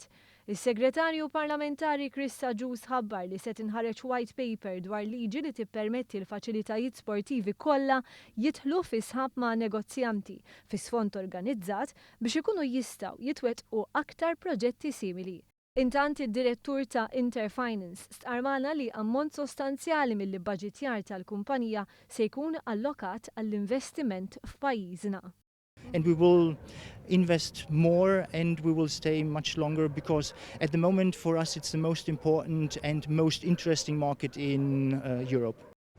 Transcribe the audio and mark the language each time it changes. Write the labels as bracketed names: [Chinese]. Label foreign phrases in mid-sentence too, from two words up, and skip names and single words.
[Maltese] Is-Segretarju Parlamentari Krista Ġus ħabbar li se tinħareġ [English] white paper [Maltese] dwar liġi li tippermetti l-faċilitajiet sportivi kollha jidħlu fi sħab ma' negozjanti fi sfond organizzat biex ikunu jistgħu jitwettqu aktar proġetti simili. Intant id-direttur ta' Interfinance stqarmana li ammont sostanzjali mill-baġitjar tal-kumpanija se jkun allokat għall-investiment f'pajjiżna. [English] And we will invest more and we will stay much longer because at the moment for us it's the most important and most interesting market in Europe.